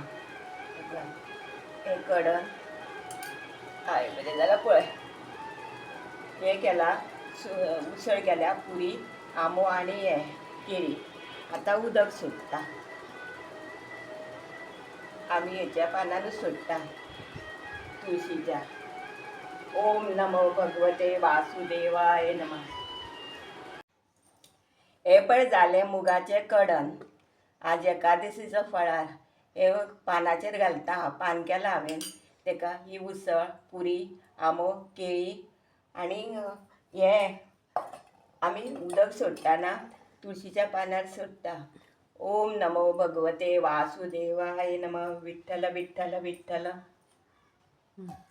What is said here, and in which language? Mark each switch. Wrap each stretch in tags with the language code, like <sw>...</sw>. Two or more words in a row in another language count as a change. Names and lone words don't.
<kok>हे कडण हय बरें जाल्यार पळय. हे केला उसळ केल्या. पुरी, आंबो आणि हे केळी. आता उदक सोडटा. आमी हेच्या पानारूच सोडटा तुळशीच्या.</kok> <sa>ओम नमो भगवते वासुदेवाय नमः.</sa> <kok>हे पळय जालें मुगाचें कडण. आज एकादशीचो फळार. हे पानाचेर घालता हांव. पान केलां हांवें तेका. ही उसळ, पुरी, आंबो, केळी आणि हे आमी उदक सोडटाना तुळशीच्या पानार सोडटा.</kok> <sa>ओम नमो भगवते वासुदेवाय नमः.</sa> <kok>विठ्ठल विठ्ठल विठ्ठल.</kok>